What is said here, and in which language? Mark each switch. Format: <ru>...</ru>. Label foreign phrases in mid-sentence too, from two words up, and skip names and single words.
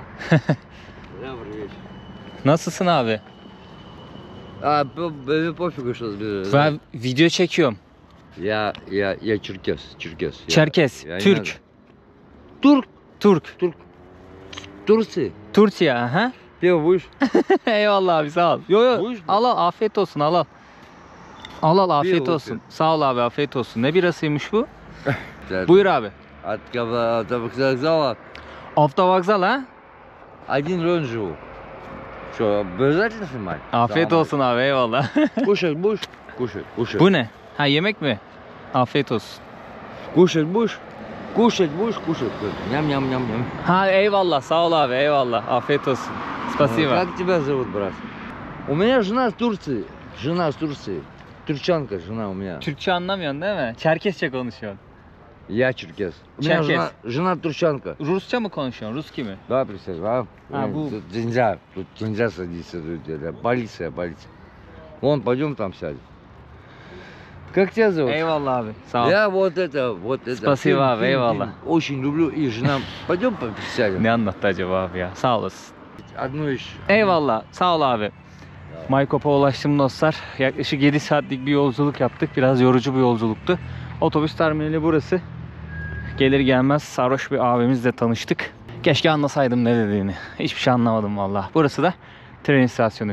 <ru>Добрый вечер.</ru> <tr>Nasılsın abi?</tr> <ru>Benim пофигу, что разбираюсь.</ru> <tr>Ben video çekiyorum.</tr> <ru>Я черкес. Я-</ru> <tr>Çerkes,</tr> <ru>я не</ru> <tr>Türk.</tr> <ru>знаю. Турк.</ru> <tr>Türk.</tr> <ru>Турции.</ru> <tr>Türkiye, aha.</tr> <ru>Пиво будешь?</ru> <tr>Eyvallah abi sağ ol. Yo Buyur. al afiyet olsun al. Al afiyet Bir olsun. Sağ ol abi afiyet olsun. Ne birasıymış bu?</tr> <ru>Да.</ru> <tr>Buyur abi.</tr> <ru>От вокзала</ru> <tr>Avtovokzal ha?</tr> <ru>1 район живу. Что, обязательно снимать?</ru> <tr>Afiyet olsun abi eyvallah.</tr> <ru>Кушать будешь? Кушать.</ru> <tr>Bu ne? Ha yemek mi? Afiyet olsun.</tr> <ru>Кушать будешь? Кушать будешь? Ням-ням-ням-ням.</ru> <tr>Ha eyvallah sağ ol abi eyvallah. Afiyet olsun.</tr> <ru>Спасибо. Как тебя зовут, брат? У меня жена с Турции. Турчанка жена у меня.</ru> <tr>Türkçe anlamıyorsun değil mi? Çerkesçe konuşuyorsun.</tr> <ru>Я черкес. У меня Черкес. жена турчанка.</ru> <tr>Rusça mı konuşuyorsun? Ruski mi?</tr> <ru>Давай присядь, а? бу. Тут нельзя садиться. Полиция. Вон, пойдем там сядем. Как тебя зовут?</ru> <tr>Eyvallah abi. Sağ ol.</tr> <ru>Я вот это. Спасибо, Фильм,</ru> <tr>eyvallah.</tr> <ru>Очень люблю. И жена, пойдем сядем.</ru> <tr>Ne anlattı acaba abi ya? Sağ olasın.</tr> <ru>Одну еще.</ru> <tr>Eyvallah. Sağ ol abi. Maykop'a ulaştım dostlar. Yaklaşık 7 saatlik bir yolculuk yaptık. Biraz yorucu bir yolculuktu. Otobüs terminali burası. Gelir gelmez sarhoş bir abimizle tanıştık. Keşke anlasaydım ne dediğini. Hiçbir şey anlamadım valla. Burası da tren istasyonu.</tr>